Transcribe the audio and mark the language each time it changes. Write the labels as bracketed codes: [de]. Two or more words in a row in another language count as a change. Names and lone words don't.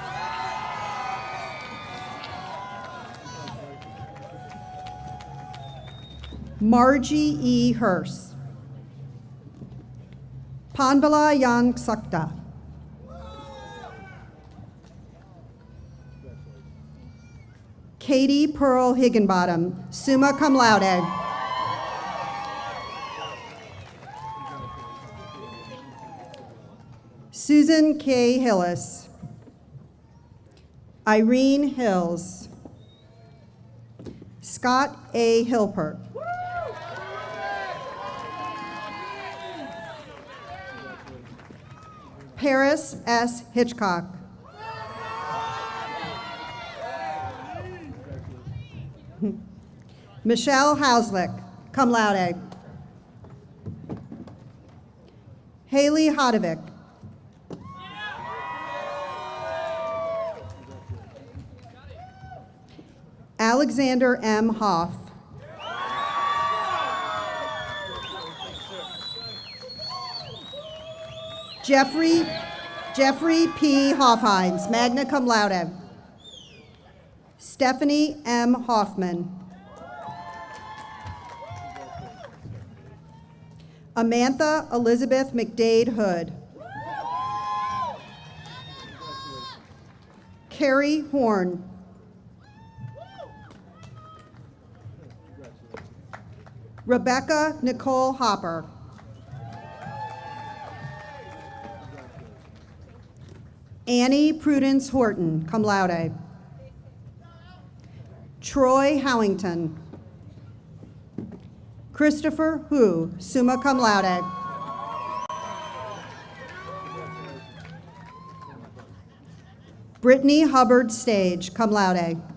[en] Margie E. Hurst. Panvala Yang Sakta. Katie Pearl Higginbottom, [la] summa cum laude. [en] Susan K. Hillis. Irene Hills. Scott A. Hilpert. Paris S. Hitchcock. Michelle Hauslick, [la] cum laude. [en] Haley Hodovic. Alexander M. Hoff. Jeffrey P. [la] Hoffheims, magna cum laude. [en] Stephanie M. Hoffman. Amantha Elizabeth McDade Hood. Carrie Horn. Rebecca Nicole Hopper. Annie Prudence Horton, [la] cum laude. [en] Troy Howington. Christopher Hu, [la] summa cum laude. [en] Brittany Hubbard Stage, [la] cum laude.